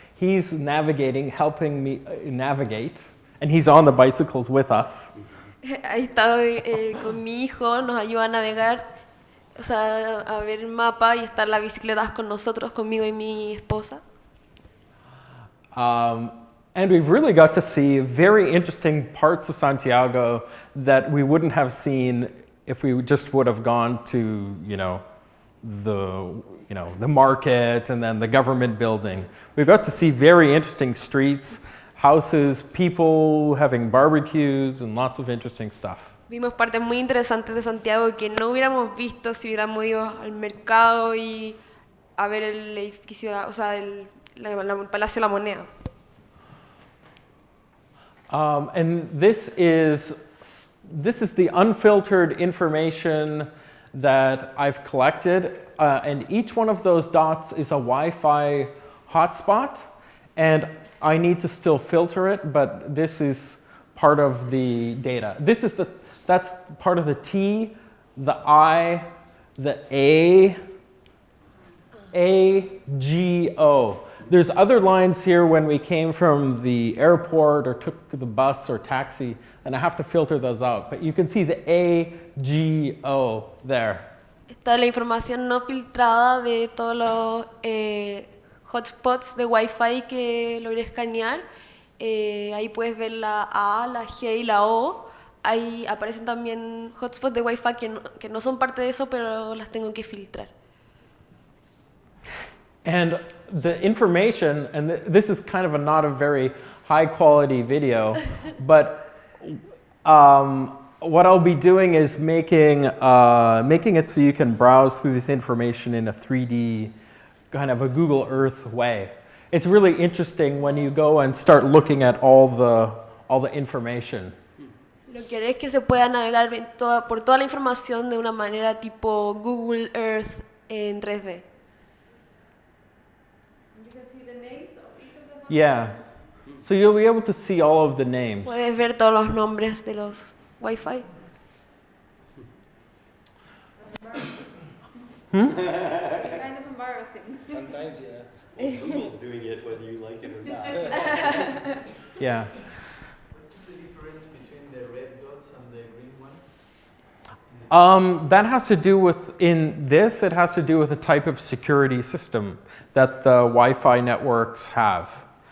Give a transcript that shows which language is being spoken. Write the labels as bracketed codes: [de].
[en] He's navigating, helping me navigate, and he's on the bicycles with us. [es] Ahí está con mi hijo, nos ayuda a navegar, o sea, a ver el mapa, y están las bicicletas con nosotros, conmigo y mi esposa. [en] And we've really got to see very interesting parts of Santiago that we wouldn't have seen if we just would have gone to, the market and then the government building. We've got to see very interesting streets, houses, people having barbecues, and lots of interesting stuff. [es] Vimos partes muy interesantes de Santiago que no hubiéramos visto si hubiéramos ido al mercado y a ver el edificio, o sea, el Palacio de la Moneda. [en] And this is the unfiltered information that I've collected, and each one of those dots is a Wi-Fi hotspot, and I need to still filter it, but this is part of the data. That's part of the T, the I, the A, G, O. There's other lines here when we came from the airport or took the bus or taxi, and I have to filter those out. But you can see the A, G, O there. [es] Está la información no filtrada de todos los hotspots de Wi-Fi que logré escanear. Ahí puedes ver la A, la G y la O. Ahí aparecen también hotspots de Wi-Fi que no son parte de eso, pero las tengo que filtrar. [en] And the information, and this is kind of not a very high quality video, but what I'll be doing is making it so you can browse through this information in a 3D, kind of a Google Earth way. It's really interesting when you go and start looking at all the information. [es] Lo que haré es que se pueda navegar por toda la información de una manera tipo Google Earth en 3D. [en] Yeah. So you'll be able to see all of the names. [es] Puedes ver todos los nombres de los Wi-Fi. [en] It's kind of embarrassing. Sometimes, yeah. Well, Google's doing it whether you like it or not. Yeah. What's the difference between the red dots and the green ones? That has to do with, in this, it has to do with the type of security system that the Wi-Fi networks have.